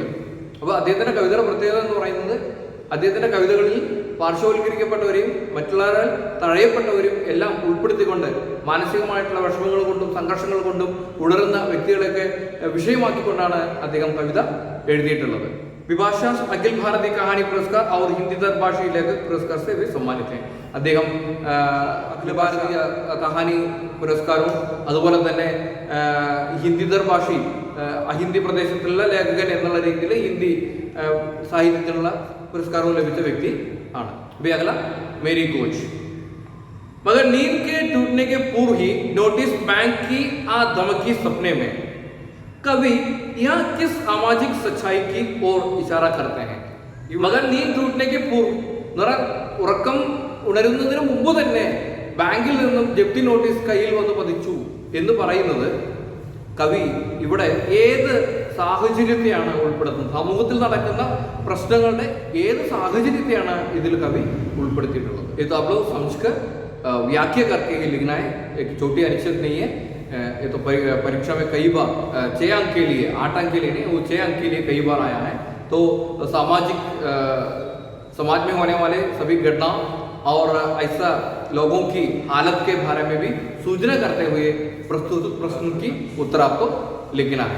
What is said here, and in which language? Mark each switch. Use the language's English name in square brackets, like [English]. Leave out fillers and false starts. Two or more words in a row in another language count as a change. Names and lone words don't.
[Malayalam] അപ്പോൾ അദ്ദേഹത്തിന്റെ കവിതയുടെ പ്രത്യേകത എന്ന് പറയുന്നത്, അദ്ദേഹത്തിന്റെ കവിതകളിൽ പാർശ്വവൽക്കരിക്കപ്പെട്ടവരെയും മറ്റുള്ളവരാൽ തഴയപ്പെട്ടവരെയും എല്ലാം ഉൾപ്പെടുത്തിക്കൊണ്ട് മാനസികമായിട്ടുള്ള വിഷമങ്ങൾ കൊണ്ടും സംഘർഷങ്ങൾ കൊണ്ടും ഉണരുന്ന വ്യക്തികളെയൊക്കെ വിഷയമാക്കിക്കൊണ്ടാണ് അദ്ദേഹം കവിത എഴുതിയിട്ടുള്ളത്. [Hindi] विभाषा अखिल भारती कहानी पुरस्कार और हिंदी भाषी लेखक पुरस्कार से वे सम्मानित हैं. [Malayalam] അദ്ദേഹം അഖില ഭാരതീയ കഹാനി പുരസ്കാരവും അതുപോലെ തന്നെ ഹിന്ദി ഭാഷി അഹിന്ദി പ്രദേശത്തുള്ള ലേഖകൻ എന്നുള്ള രീതിയിൽ ഹിന്ദി സാഹിത്യത്തിനുള്ള പുരസ്കാരവും ലഭിച്ച വ്യക്തി ആണ്. [Hindi] अगला मेरी कोच. मगर नींद के टूटने के पूर्व ही नोटिस बैंक की आ धमकी सपने में कवि यहाँ किस सामाजिक सच्चाई की ओर इशारा करते हैं? मगर नींद टूटने के पूर्व, [Malayalam] ഉറക്കം ഉണരുന്നതിന് മുമ്പ് തന്നെ ബാങ്കിൽ നിന്നും ജപ്തി നോട്ടീസ് കയ്യിൽ വന്ന് പതിച്ചു എന്ന് പറയുന്നത് കവി ഇവിടെ ഏത് സാഹചര്യത്തെയാണ് ഉൾപ്പെടുത്തുന്നത്? സമൂഹത്തിൽ നടക്കുന്ന പ്രശ്നങ്ങളുടെ ഏത് സാഹചര്യത്തെയാണ് ഇതിൽ കവി ഉൾപ്പെടുത്തിയിട്ടുള്ളത്? [Hindi] ഇത് आप लोग समझकर व्याख्या करके ही लिखना है. एक छोटी अनुच्छेद नहीं है. ये तो परीक्षा में कई बार 6 अंक के लिए, 8 अंक के लिए नहीं, वो 6 अंक के लिए कई बार आया है. तो समाज में होने वाले सभी घटना और ऐसा लोगों की हालत के बारे में भी सूचना करते हुए प्रस्तुत प्रश्न की उत्तर आपको लिखना है.